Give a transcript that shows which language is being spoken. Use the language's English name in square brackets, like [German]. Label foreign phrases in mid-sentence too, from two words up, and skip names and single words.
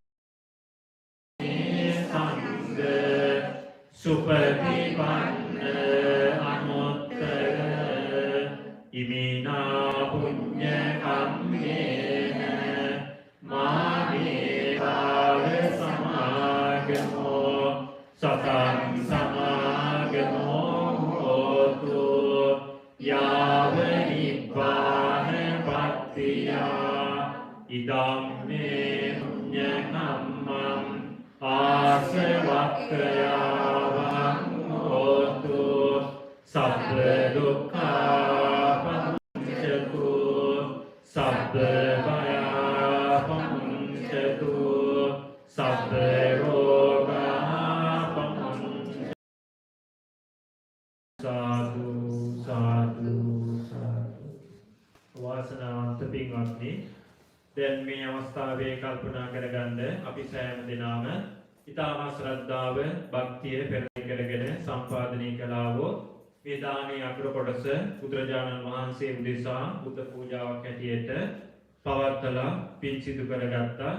[Pali] සුපටිපන්න අනුත්තර ඉමිනා පුඤ්ඤ කම්මේන මාමේ කාල සමාගමෝ සතං සමාගමෝ හෝතු යාව නිබ්බාන පත්තියා ඉදම් මේ පුඤ්ඤ කම්මං ආසවක්ඛයා සබ්බ දුක්ඛා පමුච්ඡතු සබ්බ භයා පමුච්ඡතු සබ්බ රෝගා පමුච්ඡතු සාදු සාදු [Sinhala] සාදු වාසනාවන්ත පින්වත්නි දැන් මේ අවස්ථාවේ කල්පනා කරගන්න අපි සෑම දිනම ඊටම ශ්‍රද්ධාව භක්තිය පෙරලි කරගෙන සම්පාදනය කළා වූ මේ දානයේ අග්‍ර කොටස බුදුරජාණන් වහන්සේ උදෙසා බුද්ධ පූජාවක් හැටියට පවත්ලා පින් සිදු කරගත්තා.